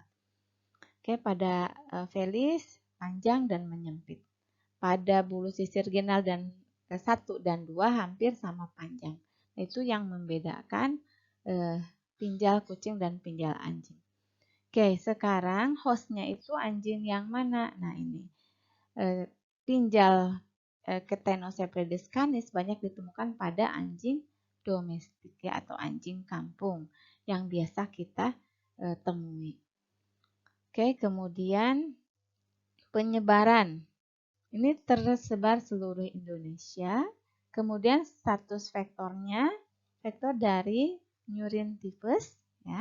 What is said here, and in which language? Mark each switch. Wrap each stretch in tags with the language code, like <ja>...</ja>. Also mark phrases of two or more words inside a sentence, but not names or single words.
<id>Oke, pada felis panjang dan menyempit. Pada bulu sisir genal dan 1 dan 2 hampir sama panjang. Itu yang membedakan pinjal kucing dan pinjal anjing. Oke, sekarang hostnya itu anjing yang mana? Nah ini, pinjal Ctenocephalides canis banyak ditemukan pada anjing domestik ya atau anjing kampung yang biasa kita temui. Oke, kemudian penyebaran. Ini tersebar seluruh Indonesia. Kemudian status vektornya, vektor dari murin tifus, ya.</id>